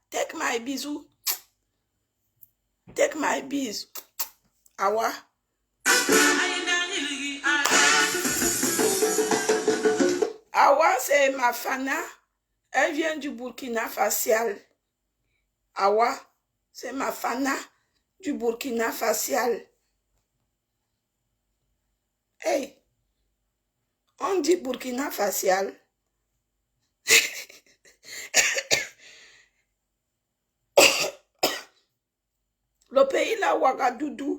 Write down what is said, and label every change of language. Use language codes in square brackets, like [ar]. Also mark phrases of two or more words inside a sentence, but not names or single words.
[en] Take my bisou. Take my bis. [fr] Awa. Awa, c'est ma fana. Elle vient du Burkina Faso. Awa, c'est ma fana du Burkina Faso. Hey, on dit Burkina Faso. Le pays là, Ouagadougou.